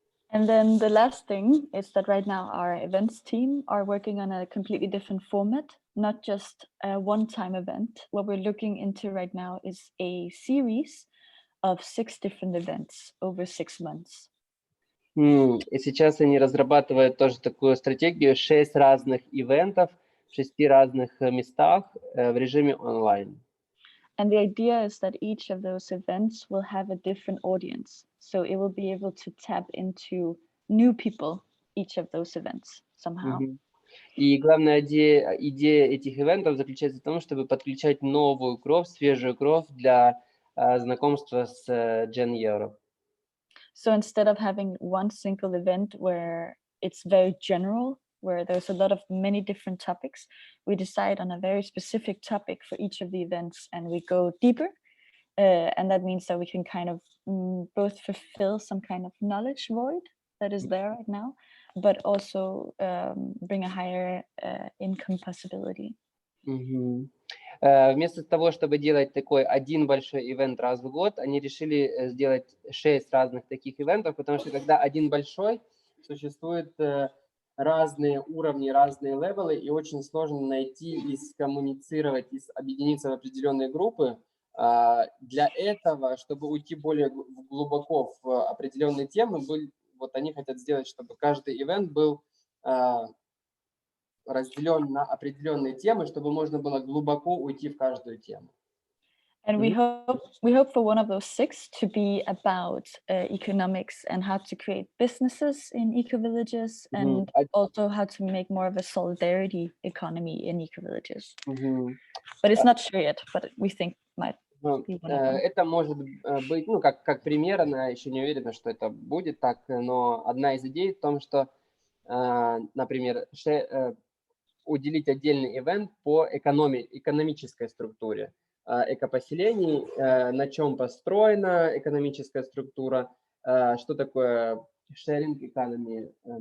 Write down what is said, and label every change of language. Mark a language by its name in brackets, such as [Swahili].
[English] And then the last thing is that right now our events team are working on a completely different format, not just a one-time event. What we're looking into right now is a series of 6 different events over 6 months. [Russian] И сейчас они разрабатывают тоже такую стратегию: 6 разных ивентов в 6 разных местах в режиме онлайн. [English] And the idea is that each of those events will have a different audience. So it will be able to tap into new people, each of those events somehow. [Russian] И главная идея этих ивентов заключается в том, чтобы подключать новую кровь, свежую кровь для знакомства с Gen Europe. [English] So instead of having one single event where it's very general, where there's a lot of many different topics, we decide on a very specific topic for each of the events and we go deeper. And that means that we can kind of both fulfill some kind of knowledge void that is there right now, but also bring a higher income possibility. [Russian] Вместо того, чтобы делать такой один большой ивент раз в год, они решили сделать 6 разных таких ивентов, потому что когда один большой, существуют разные уровни, разные левелы, и очень сложно найти и скоммуницировать, и объединиться в определенные группы. Для этого, чтобы уйти более глубоко в определенные темы, вот они хотят сделать, чтобы каждый ивент был разделен на определенные темы, чтобы можно было глубоко уйти в каждую тему. [English] And we hope for one of those 6 to be about economics and how to create businesses in eco-villages and also how to make more of a solidarity economy in eco-villages. But it's not sure yet, but we think might be one of them. [Russian] Это может быть, ну, как пример, она еще не уверена, что это будет так, но одна из идей в том, что, например, уделить отдельный ивент по экономической структуре экопоселений, на чем построена экономическая структура, что такое sharing economy,